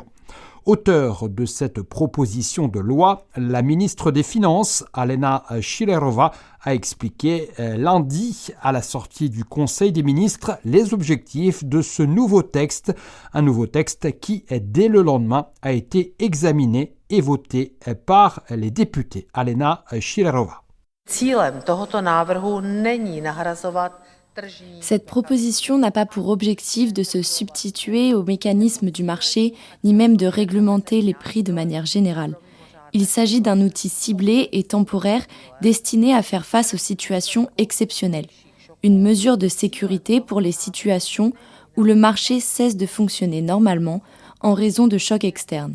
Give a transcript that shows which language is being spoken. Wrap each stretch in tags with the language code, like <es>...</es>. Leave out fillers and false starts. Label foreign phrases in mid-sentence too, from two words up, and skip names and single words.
<fr>Auteur de cette proposition de loi, la ministre des Finances, Alena Schillerova, a expliqué lundi à la sortie du Conseil des ministres les objectifs de ce nouveau texte. Un nouveau texte qui, dès le lendemain, a été examiné et voté par les députés. Alena Schillerova.</fr> <cs>Cílem tohoto návrhu není nahrazovat.</cs> <fr>Cette proposition n'a pas pour objectif de se substituer aux mécanismes du marché, ni même de réglementer les prix de manière générale. Il s'agit d'un outil ciblé et temporaire destiné à faire face aux situations exceptionnelles. Une mesure de sécurité pour les situations où le marché cesse de fonctionner normalement en raison de chocs externes.</fr>